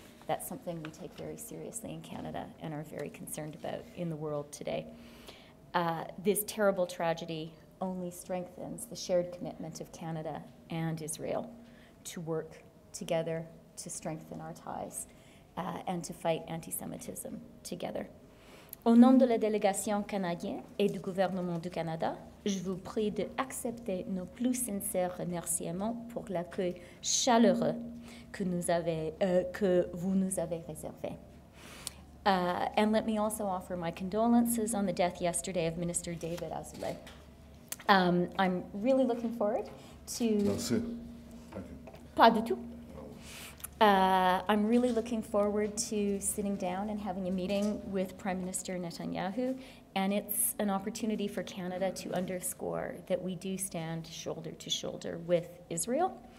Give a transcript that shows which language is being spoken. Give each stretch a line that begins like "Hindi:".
English: That's something we take very seriously in Canada and are very concerned about in the world today. This terrible tragedy only strengthens the shared commitment of Canada and Israel to work together to strengthen our ties and to fight anti-Semitism together.
French: Au nom de la délégation canadienne et du gouvernement du Canada, je vous prie d'accepter nos plus sincères remerciements pour l'accueil chaleureux que vous nous avez réservé.
English: And let me also offer my condolences on the death yesterday of Minister David Azoulay. I'm really looking forward to...
French: Merci. Pas du tout.
English: I'm really looking forward to sitting down and having a meeting with Prime Minister Netanyahu, and it's an opportunity for Canada to underscore that we do stand shoulder to shoulder with Israel.